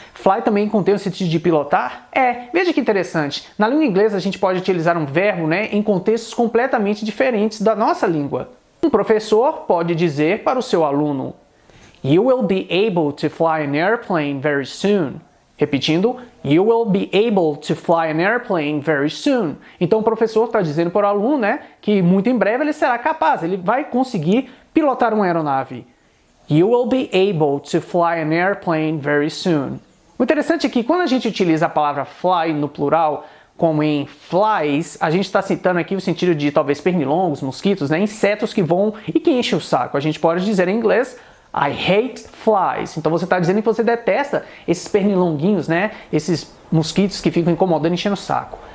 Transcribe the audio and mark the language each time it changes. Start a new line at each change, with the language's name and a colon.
Portuguese: Fly também contém o sentido de pilotar? Veja que interessante. Na língua inglesa a gente pode utilizar um verbo, né, em contextos completamente diferentes da nossa língua. Um professor pode dizer para o seu aluno
English: You will be able to fly an airplane very soon.
Portuguese: Repetindo,
English: You will be able to fly an airplane very soon.
Portuguese: Então o professor está dizendo para o aluno, né, que muito em breve ele será capaz, ele vai conseguir pilotar uma aeronave.
English: You will be able to fly an airplane very soon.
Portuguese: O interessante é que quando a gente utiliza a palavra fly no plural, como em flies, a gente está citando aqui o sentido de talvez pernilongos, mosquitos, né, insetos que voam e que enchem o saco. A gente pode dizer em inglês
English: I hate flies.
Portuguese: Então você está dizendo que você detesta esses pernilonguinhos, né? Esses mosquitos que ficam incomodando e enchendo o saco.